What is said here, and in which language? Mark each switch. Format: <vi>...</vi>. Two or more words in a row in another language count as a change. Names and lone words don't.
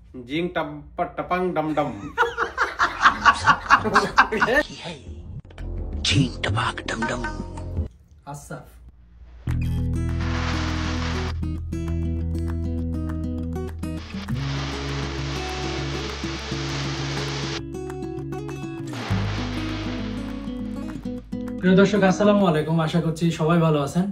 <bn>जिंग टप टपंग डम डम झींग टपाक डम डम। आसफ। প্রিয় দর্শক, আসসালামু আলাইকুম। আশা করছি সবাই ভালো আছেন।</bn>